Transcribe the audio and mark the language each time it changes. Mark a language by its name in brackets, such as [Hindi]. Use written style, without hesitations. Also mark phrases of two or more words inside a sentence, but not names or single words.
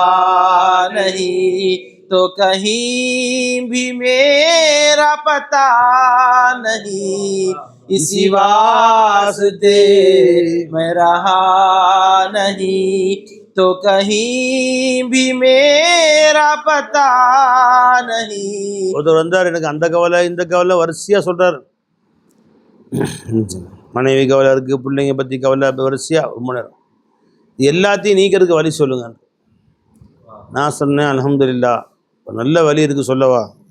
[Hindi] नहीं तो कहीं भी मेरा पता नहीं इसी वास्ते मैं रहा नहीं तो कहीं भी मेरा पता नहीं [Tamil] ஒருத்தர் வந்தார், எனக்கு அந்த கவலை இந்த கவலை வரிசையா சொல்றாரு. மனைவி கவலை இருக்கு, பிள்ளைங்க பத்தி கவலை, வரிசையா ரொம்ப நேரம். எல்லாத்தையும் நீக்கிறதுக்கு வழி சொல்லுங்க. நான் சொன்னேன், அல்ஹம்துலில்லாஹ் நல்ல வழி இருக்கு சொல்லவா.